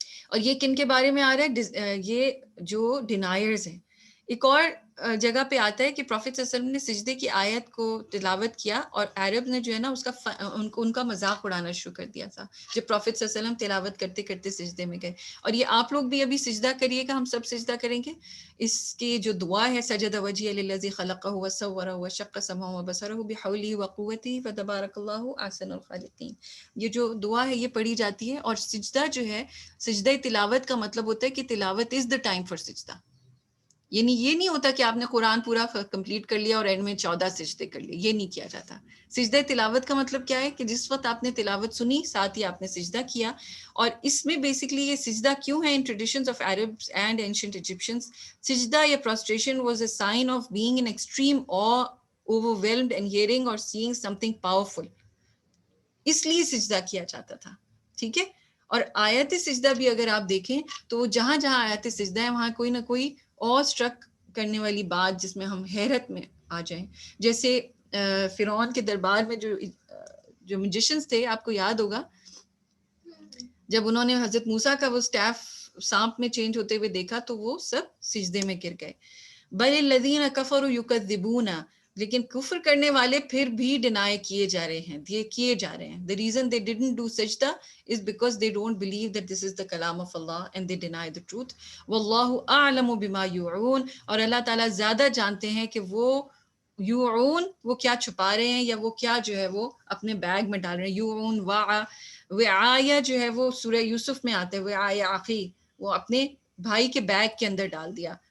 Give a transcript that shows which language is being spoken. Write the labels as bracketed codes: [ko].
[ur] اور یہ کن کے بارے میں آ رہا ہے؟ یہ جو ڈینائرز ہیں. ایک اور جگہ پہ آتا ہے کہ پروفیٹ صلی اللہ علیہ وسلم نے سجدے کی آیت کو تلاوت کیا اور عرب نے جو ہے نا اس کا ان کا مذاق اڑانا شروع کر دیا تھا جب پروفیٹ صلی اللہ علیہ وسلم تلاوت کرتے کرتے سجدے میں گئے. اور یہ آپ لوگ بھی ابھی سجدہ کریے گا، ہم سب سجدہ کریں گے. اس کی جو دعا ہے [ar] سجد وجهي للذي خلقه وصوره وشق سمعه وبصره بحوله وقوته فتبارك الله احسن الخالقين. [ur] یہ جو دعا ہے یہ پڑھی جاتی ہے. اور سجدہ جو ہے، سجدہ تلاوت کا مطلب ہوتا ہے کہ تلاوت [en] is the time for [ur] سجدہ. یعنی یہ نہیں ہوتا کہ آپ نے قرآن پورا کمپلیٹ کر لیا اور اینڈ میں 14 سجدے کر لیے، یہ نہیں کیا جاتا. سجدہ تلاوت کا مطلب کیا ہے کہ جس وقت آپ نے تلاوت سنی ساتھ ہی آپ نے سجدہ کیا. اور اس میں بیسکلی یہ سجدہ کیوں ہے [en] In traditions of Arabs and ancient Egyptians. سجدہ یا prostration was a sign of being in extreme awe, overwhelmed and hearing or seeing something powerful. [ur] اس لیے سجدہ کیا جاتا تھا. ٹھیک ہے. اور آیت سجدہ بھی اگر آپ دیکھیں تو جہاں جہاں آیت سجدہ ہے وہاں کوئی نہ کوئی اور اسٹرک کرنے والی بات جس میں ہم حیرت میں آ جائیں. جیسے فرعون کے دربار میں جو میوزیشنز تھے، آپ کو یاد ہوگا جب انہوں نے حضرت موسیٰ کا وہ سٹیف سانپ میں چینج ہوتے ہوئے دیکھا تو وہ سب سجدے میں گر گئے. [ar] بل الذین کفروا یکذبون، [ur] لیکن کفر کرنے والے پھر بھی ڈینائی کیے جا رہے ہیں. [en] The reason they didn't do sajda is because they don't believe that this is the kalam of Allah and they deny the truth. [ar] واللہ اعلم بما یوعون، [ur] اور اللہ تعالیٰ زیادہ جانتے ہیں کہ وہ یوعون وہ کیا چھپا رہے ہیں یا وہ کیا جو ہے وہ اپنے بیگ میں ڈال رہے ہیں. یوعون وعایا جو ہے وہ سورہ یوسف میں آتا ہے، [ar] وعایا اخی، [ur] وہ اپنے بھائی کے بیگ کے اندر ڈال دیا.